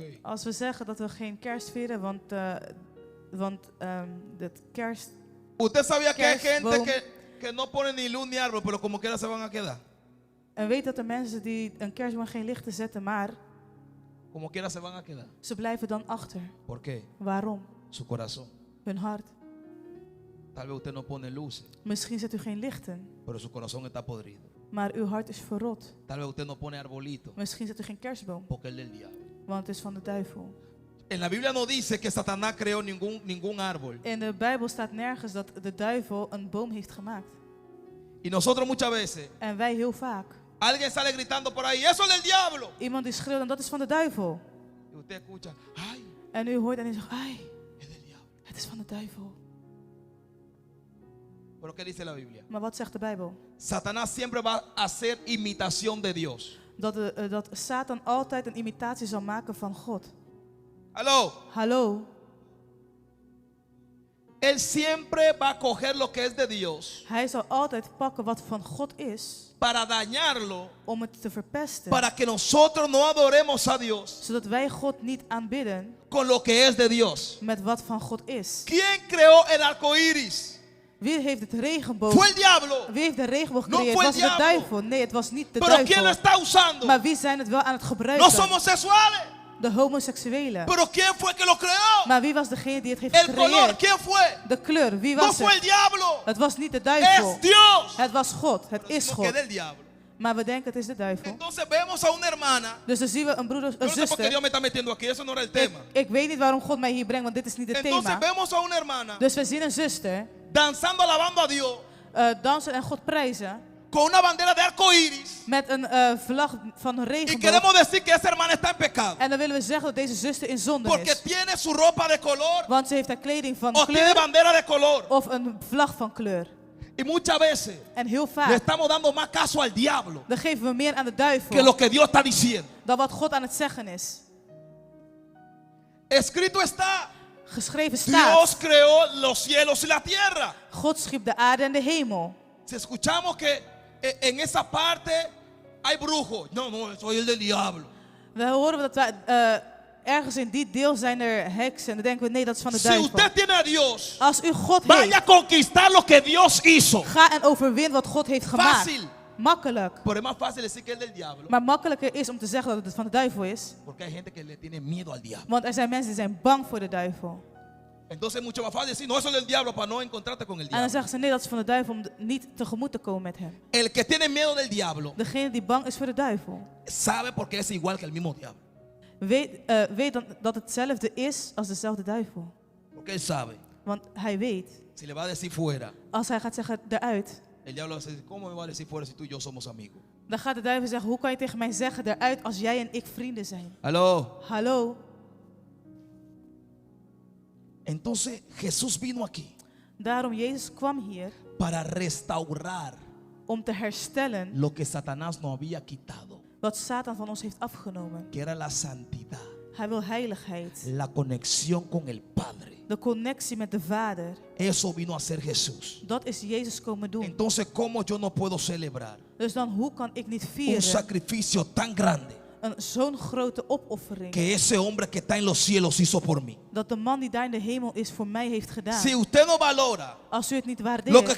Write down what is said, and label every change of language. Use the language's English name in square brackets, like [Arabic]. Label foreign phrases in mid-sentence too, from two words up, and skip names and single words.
[Dutch] Als we zeggen dat we geen kerst vieren, want het kerst... [Spanish] Usted sabía que hay gente [Dutch] Kerstboom. [Spanish] que no pone ni luz ni árbol, pero como quiera se van a quedar. [Dutch] En weet dat er mensen die een kerstboom geen lichten zetten, maar [Spanish] Como quiera se van a quedar. [Dutch] ze blijven dan achter. [Spanish] ¿Por qué? [Dutch] Waarom? [Spanish] Su corazón. [Dutch] Hun hart. [Spanish] Tal vez usted no pone luces, [Dutch] Misschien zet u geen lichten, [Spanish] pero su corazón está podrido. [Dutch] maar uw hart is verrot. [Spanish] Tal vez usted no pone arbolito, [Dutch] Misschien zet u geen kerstboom, [Spanish] porque es del diablo. [Dutch] want het is van de duivel. [Spanish] En la Biblia no dice que Satanás creó ningún árbol. [Dutch] In de Bijbel staat nergens dat de duivel een boom heeft gemaakt. [Spanish] Y nosotros muchas veces, [Dutch] En wij heel vaak. [Spanish] alguien sale gritando por ahí, eso es del diablo. [Dutch] Iemand die schreeuwt en dat is van de duivel. [Spanish] Y usted escucha, ay, [Dutch] En u hoort en u zegt, ai, [Spanish] es del diablo. [Dutch] het is van de duivel. [Spanish] Pero ¿qué dice la Biblia? [Dutch] Maar wat zegt de Bijbel? [Spanish] Satanás siempre va a hacer imitación de Dios. [Dutch] Dat Satan altijd een imitatie zal maken van God. [Spanish] Aló. [Dutch] Hallo? [Spanish] Él siempre va a coger lo que es de Dios [Dutch] Hij zal altijd pakken wat van God is, [Spanish] para dañarlo, [Dutch] om het te verpesten. [Spanish] para que nosotros no adoremos a Dios [Dutch] Zodat wij God niet aanbidden [Spanish] con lo que es de Dios. [Dutch] met wat van God is. [Spanish] ¿Quién creó el arco iris? [Dutch] Wie heeft het regenboog? [Spanish] Fue el diablo. [Dutch] Wie heeft de regenboog [Spanish] No [Dutch] gecreëerd? [Spanish] fue el [Dutch] Was het de [Spanish] diablo. [Dutch] duivel? Nee, het was niet de [Spanish] Pero ¿quién lo [Dutch] duivel. [Spanish] está usando? [Dutch] Maar wie zijn het wel aan het [Spanish] Los [Dutch] gebruiken? [Spanish] homosexuales. [Dutch] De homoseksuelen. [Spanish] Pero ¿quién fue que lo creó? [Dutch] Maar wie was degene die het heeft [Spanish] El color, [Dutch] gecreëerd? [Spanish] ¿quién fue? [Dutch] De kleur, wie [Spanish] No [Dutch] was [Spanish] fue el [Dutch] het? [Spanish] diablo. [Dutch] Het was niet de duivel. [Spanish] Es Dios. [Dutch] Het was God. Het [Spanish] Pero [Dutch] is [Spanish] decimos que es [Dutch] God. [Spanish] del diablo. [Dutch] Maar we denken het is de duivel. [Spanish] Entonces vemos a una hermana. [Dutch] Dus dan zien we een broeder, [Spanish] Yo [Dutch] een [Spanish] no sé por qué [Dutch] zuster. [Spanish] Dios me está metiendo aquí. Eso no era el tema. [Dutch] Ik weet niet waarom God mij hier brengt, want dit is niet het [Spanish] Entonces [Dutch] thema. [Spanish] vemos a una hermana [Dutch] Dus we zien een zuster [Spanish] danzando, alabando a Dios [Dutch] dansen en God prijzen [Spanish] con una bandera de arco iris. [Dutch] met een vlag van [Spanish] Y [Dutch] regenboog. [Spanish] queremos decir que esa hermana está en pecado. [Dutch] En dan willen we zeggen dat deze zuster in zonde [Spanish] Porque [Dutch] is. [Spanish] tiene su ropa de color [Dutch] Want ze heeft haar kleding van [Spanish] o tiene [Dutch] kleur [Spanish] bandera de color. [Dutch] of een vlag van kleur. [Spanish] Y muchas veces [Dutch] En heel [Spanish] le [Dutch] vaak [Spanish] estamos dando más caso al diablo [Dutch] dan geven we meer aan de [Spanish] que [Dutch] duivel [Spanish] lo que Dios está diciendo. [Dutch] dan wat God aan het zeggen is. [Spanish] Escrito está, [Dutch] Geschreven [Spanish] Dios [Dutch] staat, [Spanish] creó los cielos y la tierra. [Dutch] God schiep de aarde en de hemel. [Spanish] Si escuchamos que en esa parte hay brujos, no, soy el del diablo. [Dutch] We horen dat ergens in die deel zijn er heksen. En dan denken we, nee, dat is van de [Spanish] Si [Dutch] duivel. [Spanish] usted tiene a Dios, [Dutch] Als u God [Spanish] vaya [Dutch] heeft, [Spanish] a conquistar lo que Dios hizo. [Dutch] ga en overwin wat God heeft gemaakt. [Spanish] Fácil. [Dutch] Makkelijk. [Spanish] Pero es más fácil decir que es del diablo. [Dutch] Maar makkelijker is om te zeggen dat het van de duivel is. [Spanish] Porque hay gente que le tiene miedo al diablo. [Dutch] Want er zijn mensen die zijn bang voor de duivel. [Spanish] Entonces es mucho más fácil decir, no, eso es del diablo para no encontrarte con el [Dutch] En dan [Spanish] diablo. [Dutch] zeggen ze, nee, dat is van de duivel om niet tegemoet te komen met hem. [Spanish] El que tiene miedo del diablo [Dutch] Degene die bang is voor de duivel, [Spanish] sabe porque es igual que el mismo diablo. [Dutch] weet dan dat het hetzelfde is als dezelfde duivel. [Spanish] Porque él sabe [Dutch] Want hij weet, [Spanish] Si le va a decir fuera, [Dutch] als hij gaat zeggen eruit, [Spanish] el diablo va a decir, ¿cómo me va a decir fuera si tú y yo somos amigos? [Dutch] dan gaat de duivel zeggen, hoe kan je tegen mij zeggen eruit als jij en ik vrienden zijn? [Spanish] Aló. [Dutch] Hallo? [Spanish] Entonces Jesús vino aquí [Dutch] Daarom, Jezus kwam hier [Spanish] para restaurar [Dutch] om te herstellen [Spanish] lo que Satanás nos había quitado, [Dutch] wat Satan van ons heeft afgenomen. [Spanish] que era la santidad, [Dutch] Hij wil heiligheid, [Spanish] la conexión con el Padre. [Dutch] de connectie met de Vader. [Spanish] Eso vino a hacer Jesús. [Dutch] Dat is Jezus komen doen. [Spanish] Entonces, ¿cómo yo no puedo celebrar [Dutch] Dus dan, hoe kan ik niet [Spanish] un [Dutch] vieren [Spanish] sacrificio tan grande [Dutch] zo'n grote opoffering [Spanish] que ese hombre que está en los cielos hizo por mí? [Dutch] dat de man die daar in de hemel is voor mij heeft gedaan? [Spanish] Si usted no valora [Dutch] Als u het niet [Spanish] lo que [Dutch] waardeert,